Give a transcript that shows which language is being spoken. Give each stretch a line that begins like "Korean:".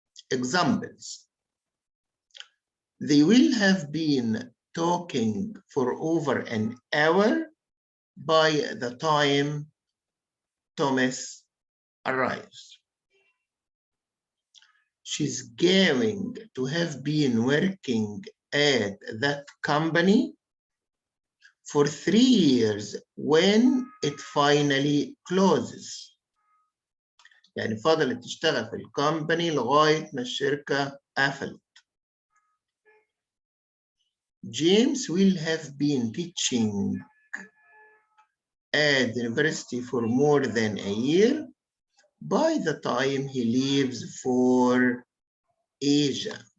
English: Examples. They will have been talking for over an hour by the time Thomas arrives. She's going to have been working at that company for 3 years when it finally closes.
Arabic: يعني فضلت تشتغل في الكومباني لغاية ما الشركة قفلت.
English: James will have been teaching at the university for more than a year by the time he leaves for Asia.